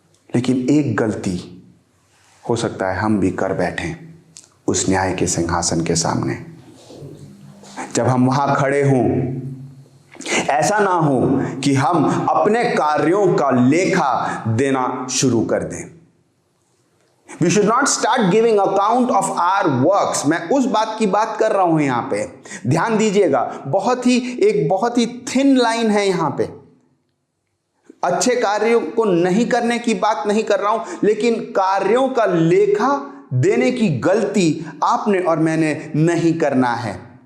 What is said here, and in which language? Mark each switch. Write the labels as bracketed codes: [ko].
[hi] लेकिन एक गलती हो सकता है हम भी कर बैठें उस न्याय के सिंहासन के सामने। जब हम वहां खड़े हों, ऐसा ना हो कि हम अपने कार्यों का लेखा देना शुरू कर दें। [en] We should not start giving account of our works। [hi] मैं उस बात की बात कर रहा हूं यहां पे, ध्यान दीजिएगा। बहुत ही थिन लाइन है यहां पे। अच्छे कार्यों को नहीं करने की बात नहीं कर रहा हूं, लेकिन कार्यों का लेखा देने की गलती आपने और मैंने नहीं करना है।